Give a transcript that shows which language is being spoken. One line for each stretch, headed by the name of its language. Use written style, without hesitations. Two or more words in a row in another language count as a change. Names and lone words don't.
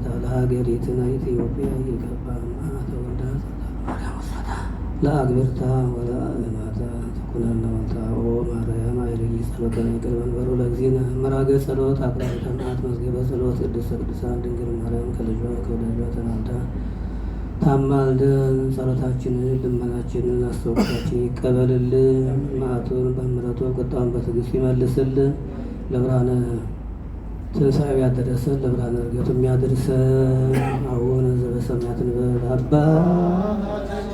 Geez: ለሀገሪትነ ኢትዮጵያ ይቀባ እምአተ ወልዳ ጸሎታ ለማርያም ወስደታ ለአግብርታ ወለአእማታ ተኩነነ ወልታ ኦ ማርያም አይልይ ጸሎተ ይቅር መንበሩ ለእግዚእነ መራገ ጸሎት አቅራቢተ መዓት መዝገበ ጸሎት ቅድስተ ቅዱሳን ድንግል ማርያም
Amharic: ከልጇ ከወዳጇ ተናግዳ ታማልደን ጸሎታችንን ልመናችንን አስተውቆታችን ይቀበልልን። መዓቱን በምሕረቱ ቁጣውን በትዕግስት ይመልስልን። ለብርሃነ ትንሣኤው ያደረሰን ለብርሃነ ዕርገቱ የሚያደርሰን
Geez: አቡነ ዘበሰማያት
Amharic: እንበል። አባታችን